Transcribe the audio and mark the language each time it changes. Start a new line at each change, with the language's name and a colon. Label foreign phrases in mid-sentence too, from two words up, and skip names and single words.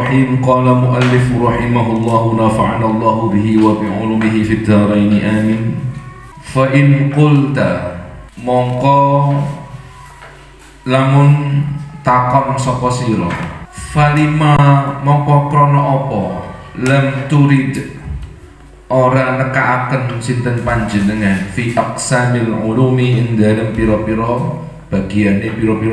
Arabic: قال المؤلف رحمه الله نفعنا الله به وبعلومه في الدارين آمين. فإن قلت
Javanese: mongko lamun takon sapa sira falima mongko krana apa
Arabic: لم ترد
Javanese: ora nekaaken sinten panjenengan
Arabic: في أقسام العلوم
Javanese: ing dalem pira-pira bagiane pira-pira